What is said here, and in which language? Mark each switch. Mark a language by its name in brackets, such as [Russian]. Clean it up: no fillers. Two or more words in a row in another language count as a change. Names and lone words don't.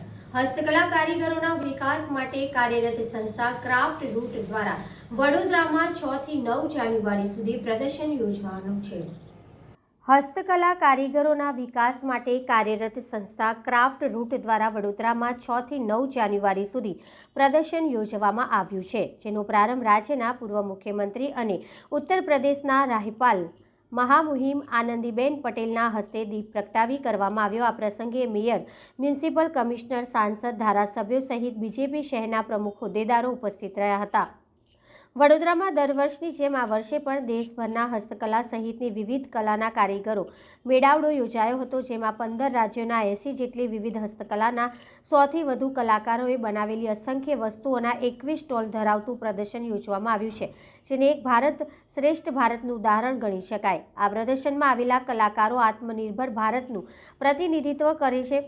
[Gujarati] હસ્તકલા કારીગરોના વિકાસ માટે કાર્યરત સંસ્થા ક્રાફ્ટ રૂટ દ્વારા વડોદરામાં 6 થી 9 જાન્યુઆરી સુધી પ્રદર્શન યોજવાનું છે। હસ્તકલા કારીગરોના વિકાસ માટે કાર્યરત સંસ્થા ક્રાફ્ટ રૂટ દ્વારા વડોદરામાં 6 થી 9 જાન્યુઆરી સુધી પ્રદર્શન યોજવામાં આવ્યું છે, જેનો પ્રારંભ રાજ્યના પૂર્વ મુખ્યમંત્રી અને ઉત્તર પ્રદેશના રાજ્યપાલ મહામહિમ આનંદીબેન પટેલના હસ્તે દીપ પ્રગટાવી કરવામાં આવ્યો। આ પ્રસંગે મેયર, મ્યુનિસિપલ કમિશ્નર, સાંસદ, ધારાસભ્યો સહિત બીજેપી શહેરના પ્રમુખ હોદ્દેદારો ઉપસ્થિત રહ્યા હતા। વડોદરામાં દર વર્ષની જેમ આ વર્ષે પણ દેશભરના હસ્તકલા સહિતની વિવિધ કલાના કારીગરો મેળાવડો યોજાયો હતો, જેમાં 15 રાજ્યોના 80 જેટલી વિવિધ હસ્તકલાના 100 થી વધુ કલાકારોએ બનાવેલી અસંખ્ય વસ્તુઓના 21 સ્ટોલ ધરાવતું પ્રદર્શન યોજવામાં આવ્યું છે, જેને એક ભારત શ્રેષ્ઠ ભારતનું ઉદાહરણ ગણી શકાય। આ પ્રદર્શનમાં આવેલા કલાકારો આત્મનિર્भर ભારતનું પ્રતિનિધિત્વ કરે છે।